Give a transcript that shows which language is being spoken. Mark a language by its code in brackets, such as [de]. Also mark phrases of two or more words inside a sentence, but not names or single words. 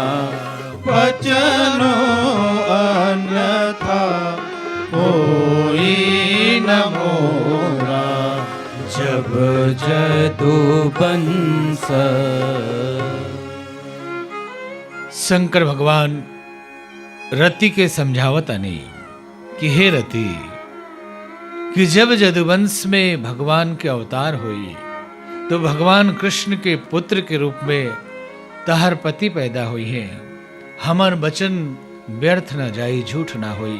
[awa] बचनो अन्यथा होई न मोरा। जब जदुवंश। [bho] शंकर भगवान रति के समझावत नहीं कि हे रति कि जब जदुवंश में भगवान के अवतार हुई तो भगवान कृष्ण के पुत्र के रूप में तहर पति पैदा हुई है। हमर वचन व्यर्थ न जाई, झूठ ना होई।